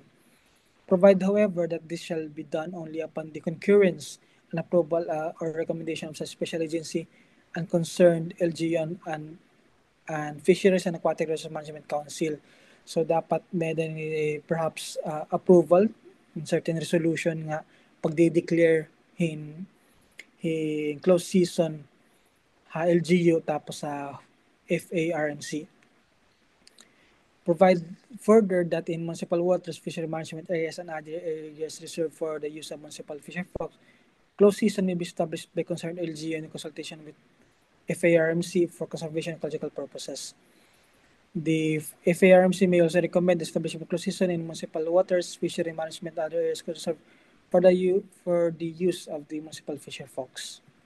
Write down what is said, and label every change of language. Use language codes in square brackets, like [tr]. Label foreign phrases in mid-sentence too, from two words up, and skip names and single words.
[en] Provide, however, that this shall be done only upon the concurrence and approval or recommendation of such special agency and concerned LGU and Fisheries and Aquatic Resource Management Council. So [war] dapat may [en] perhaps approval in certain resolution [war] nga pagde-declare [en] in closed season [war] ha LGU tapos sa FARMC. [en] Provide further that in municipal waters, fishery management areas, and other areas reserved for the use of municipal fisher folks, closed season may be established by concerned LGU in consultation with FARMC for conservation and ecological purposes. The FARMC may also recommend the establishment of closed season in municipal waters, fishery management, and other areas reserved for the use of the municipal fisher folks.